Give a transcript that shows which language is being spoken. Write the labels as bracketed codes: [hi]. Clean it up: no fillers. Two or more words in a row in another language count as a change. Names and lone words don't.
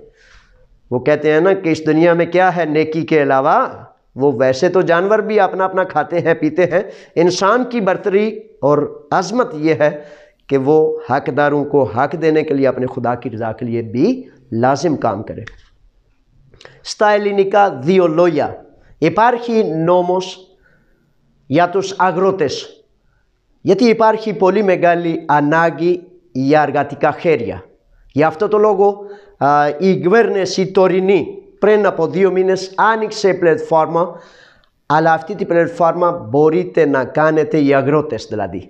[ur] وہ کہتے ہیں نا کہ اس دنیا میں کیا ہے نیکی کے علاوہ وہ ویسے تو جانور بھی اپنا اپنا کھاتے ہیں پیتے ہیں، انسان کی برتری اور عظمت یہ ہے کہ وہ حقداروں کو حق دینے کے لیے اپنے خدا کی رضا کے لیے بھی لازم کام کرے۔ [el] Στα ελληνικά δύο λόγια. Υπάρχει νόμος για τους αγρότες, γιατί υπάρχει πολύ μεγάλη ανάγκη για εργατικά χέρια. Γι' αυτό το λόγο η κυβέρνηση τωρινή πριν από 2 μήνες άνοιξε πλατφόρμα, αλλά αυτή την πλατφόρμα μπορείτε να κάνετε οι αγρότες δηλαδή.